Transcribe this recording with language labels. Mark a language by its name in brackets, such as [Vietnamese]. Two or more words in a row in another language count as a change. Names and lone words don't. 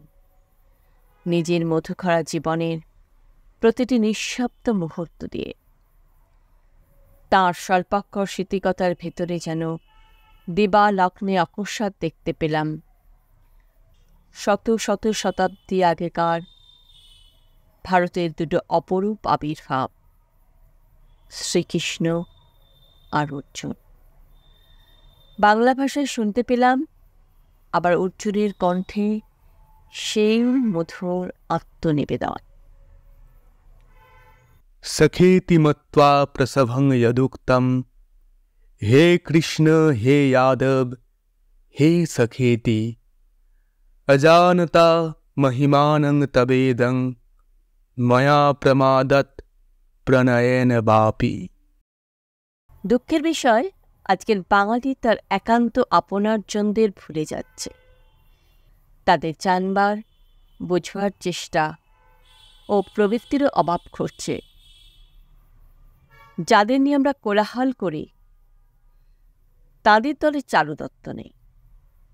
[Bangla] নিজের মধুখরা জীবনের প্রতিটি নিঃশব্দ মুহূর্ত দিয়ে তাঁর স্বল্পাক্ষর স্মৃতিকতার ভেতরে যেন দিবা লগ্নে অকস্মাৎ দেখতে পেলাম শত শত শতাব্দী আগেকার ভারতের দুটো অপরূপ আবির্ভাব, শ্রীকৃষ্ণ আর অর্জুন। বাংলা ভাষায় শুনতে পেলাম আবার অর্জুনের কণ্ঠে সেই মধুর আত্মনিবেদন। [Sanskrit] सखेति मत्वा प्रसभं यदुक्तं हे कृष्ण हे यादव हे सखेति अजानता महिमानं तवेदं मया प्रमादत् प्रणयेन वापि। [Bangla] দুঃখের বিষয়, আজকের বাঙালি তার একান্ত আপনারজনদের ভুলে যাচ্ছে। তাদের জানবার, বোঝবার চেষ্টা ও প্রবৃত্তিরও অভাব ঘটছে। যাদের নিয়ে আমরা কোলাহল করি তাদের দলে চারু দত্ত নেই।